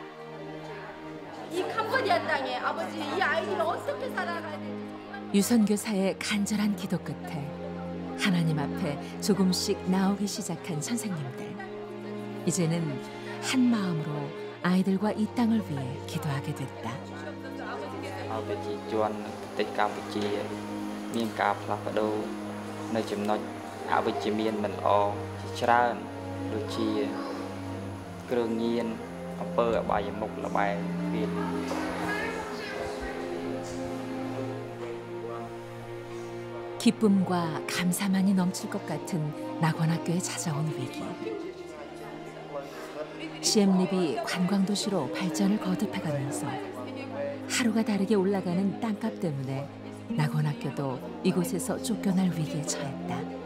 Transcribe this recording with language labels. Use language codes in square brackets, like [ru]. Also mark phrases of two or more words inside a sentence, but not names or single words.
[ko] 이 캄보디아 땅에 아버지 이 아이들을 어떻게 살아가야 되는지 정말. 유선 교사의 간절한 기도 끝에 하나님 앞에 조금씩 나오기 시작한 선생님들. 이제는 한 마음으로 아이들과 이 땅을 위해 기도하게 됐다. 아버지 주한 뜻 [km] campuchiaមានការផ្លាស់ប្ដូរនៅចំណុចអវិជ្ជមានមិនល្អជាច្រើនដូចជាគ្រឿងញៀនអំពើអបាយមុខល្បែងពី [ko] 기쁨과 감사만이 넘칠 것 같은 낙원학교에 찾아온 위기. 시엠립이 관광도시로 발전을 거듭해가면서 하루가 다르게 올라가는 땅값 때문에 낙원학교도 이곳에서 쫓겨날 위기에 처했다.